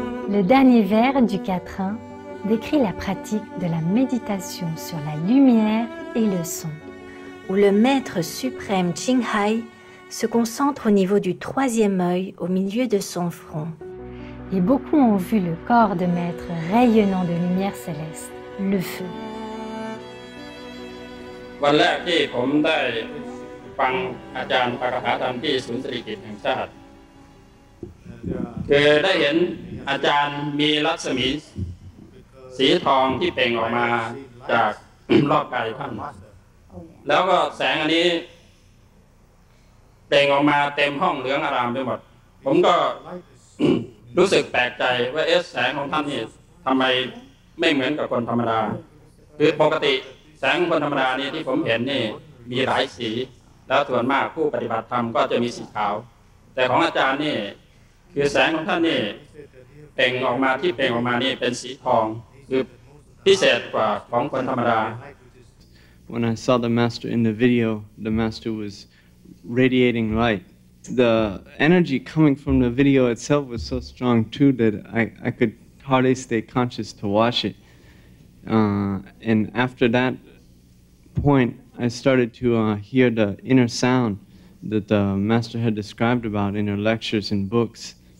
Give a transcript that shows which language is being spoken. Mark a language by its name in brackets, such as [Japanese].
[French] Le dernier vers du quatrain décrit la pratique de la méditation sur la lumière et le son, où le maître suprême Ching Hai se concentre au niveau du troisième œil au milieu de son front. Et beaucoup ont vu le corps de maître rayonnant de lumière céleste, le feu. [Thai] วันแรกที่ผมได้ฟังอาจารย์ปาฐาธรรมที่ศูนย์สิริกิติ์แห่งชาติคือได้เห็นอาจารย์มีรัศมีสีทองที่เปล่งออกมาจากรอบกายท่านแล้วก็แสงอันนี้ เปล่งออกมาเต็มห้องเหลืองอารามไปหมดผมก็ รู้สึกแปลกใจว่าแสงของท่านนี่ทำไมไม่เหมือนกับคนธรรมดาคือปกติแสงคนธรรมดานี่ที่ผมเห็นนี่มีหลายสีแล้วส่วนมากผู้ปฏิบัติธรรมก็จะมีสีขาวแต่ของอาจารย์นี่คือแสงของท่านนี่เปล่งออกมาที่เปล่งออกมานี่เป็นสีทองคือพิเศษกว่าของคนธรรมดา [English] When I saw the master in the video, the master was radiating light. The energy coming from the video itself was so strong too that I could hardly stay conscious to watch it. And after that point, I started to hear the inner sound that the master had described about in her lectures and books.